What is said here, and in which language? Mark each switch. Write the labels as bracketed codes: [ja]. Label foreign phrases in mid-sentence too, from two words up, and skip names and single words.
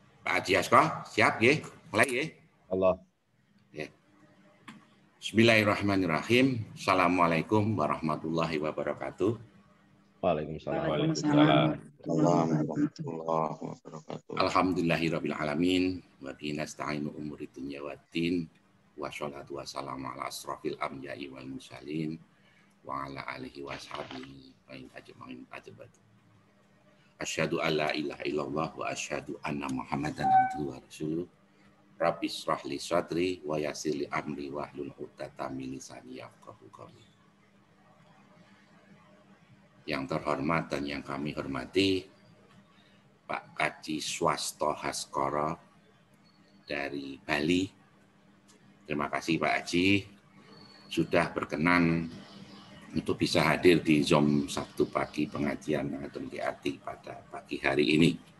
[jv] Pak Haji Asko, siap nggih? Mulai nggih. Allah. Ya. [ar] بسم الله الرحمن الرحيم. السلام عليكم ورحمة الله وبركاته. وعليكم السلام. ورحمة الله وبركاته. الحمد لله رب العالمين وبه نستعين على أمور الدنيا والدين والصلاة والسلام على أشرف الأنبياء والمرسلين وعلى آله وصحبه أجمعين أجابة. أشهد أن لا إله إلا الله وأشهد أن محمدا عبده ورسوله. رب اشرح لي صدري ويسر لي أمري واحلل عقدة من لساني يفقهوا قولي. [id] Yang terhormat dan yang kami hormati Pak Kaji Swasto Haskoro dari Bali. Terima kasih Pak Haji sudah berkenan untuk bisa hadir di Zoom Sabtu pagi pengajian Mengatur Hati pada pagi hari ini.